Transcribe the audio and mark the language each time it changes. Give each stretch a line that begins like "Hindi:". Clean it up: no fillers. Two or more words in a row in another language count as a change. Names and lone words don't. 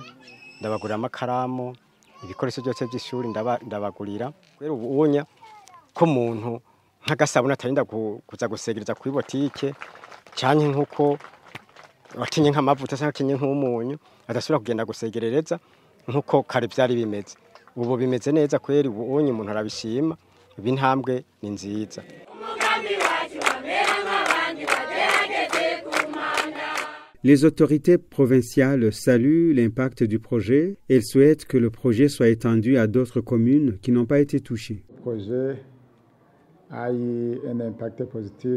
Kinyarwanda: ndabagurira amakaramu ibikoresho byose by'ishuri ndabagurira rero ubunya ko muntu nk'agasabuna atarinda kuza gusegereza kuri botike cyane nkuko watinye nk'amavuta cyangwa kinye nk'umunyu adasubira kugenda gusegerereza nkuko kare byari bimeze ubu bimeze neza kweri ubonye umuntu arabishima ibi ntambwe ni nziza.
French: Les autorités provinciales saluent l'impact du projet et souhaitent que le projet soit étendu à d'autres communes qui n'ont pas été touchées. Le projet a eu un impact positif.